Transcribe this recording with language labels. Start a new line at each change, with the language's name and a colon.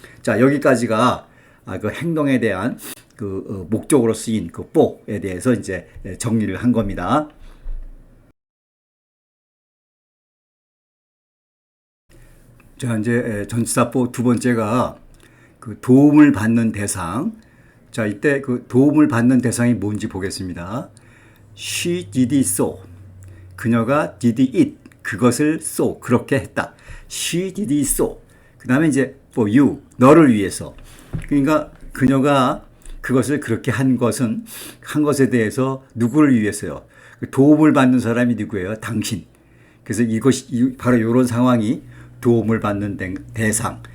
Korean: 자, 여기까지가 그 행동에 대한 그 목적으로 쓰인 그 for에 대해서 이제 정리를 한 겁니다. 자, 이제 전치사 for 두 번째가 그 도움을 받는 대상. 자, 이때 그 도움을 받는 대상이 뭔지 보겠습니다.
English: She did it so.
Korean: 그녀가
English: did it.
Korean: 그것을
English: so.
Korean: 그렇게 했다.
English: She did it so.
Korean: 그 다음에 이제
English: for you,
Korean: 너를 위해서. 그러니까 그녀가 그것을 그렇게 한 것에 대해서 누구를 위해서요? 도움을 받는 사람이 누구예요? 당신. 그래서 바로 이런 상황이 도움을 받는 대상.